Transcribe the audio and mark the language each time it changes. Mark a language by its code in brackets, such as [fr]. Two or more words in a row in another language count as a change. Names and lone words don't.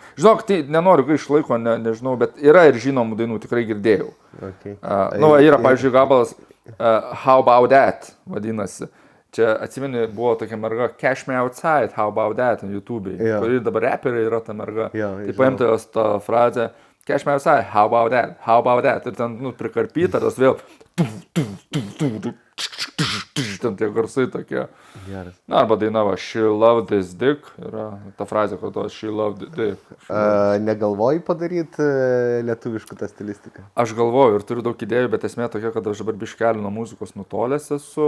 [lt] Žinok, tai nenoriu gaišti laiko, nežinau, bet yra ir žinomų dainų, tikrai girdėjau. Okay. Yra, pavyzdžiui, gabalas How About That vadinasi. Čia atsimeni, buvo tokia merga Cash Me Outside, How About That ant YouTube'ai, kuri dabar reperiai yra ta merga. Tai paimta jos tą frazę Cash Me Outside, How About That, How About That. Ir ten prikarpyta, tas vėl... Ten tie garsai tokie. Geras. Arba dainava She Loved This Dick. Yra ta frazė, kad to She Loved Dick. Negalvoji padaryti lietuviškų tą stilistiką? Aš galvoju ir turiu daug idėjų, bet esmė tokia, kad aš dabar biškelį nuo muzikos nutolęs esu.